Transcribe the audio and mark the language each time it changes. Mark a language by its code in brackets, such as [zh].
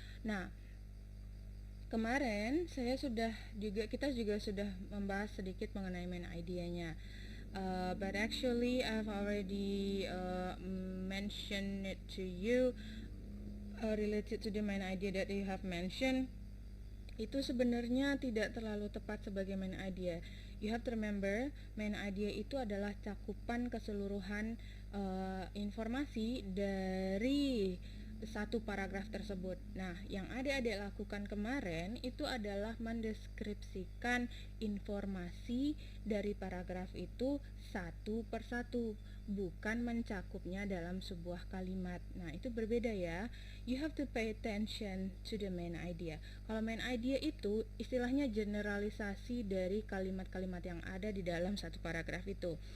[id] Nah, kemarin kita juga sudah membahas sedikit mengenai main idea-nya. [en] But actually I've already mentioned it to you related to the main idea that you have mentioned. [id] Itu sebenarnya tidak terlalu tepat sebagai main idea. [en] You have to remember, [id] main idea itu adalah cakupan keseluruhan informasi dari satu paragraf tersebut. Nah, yang adik-adik lakukan kemarin itu adalah mendeskripsikan informasi dari paragraf itu satu persatu, bukan mencakupnya dalam sebuah kalimat. Nah, itu berbeda ya. [en] You have to pay attention to the main idea. [id] Kalau main idea itu istilahnya generalisasi dari kalimat-kalimat yang ada di dalam satu paragraf itu.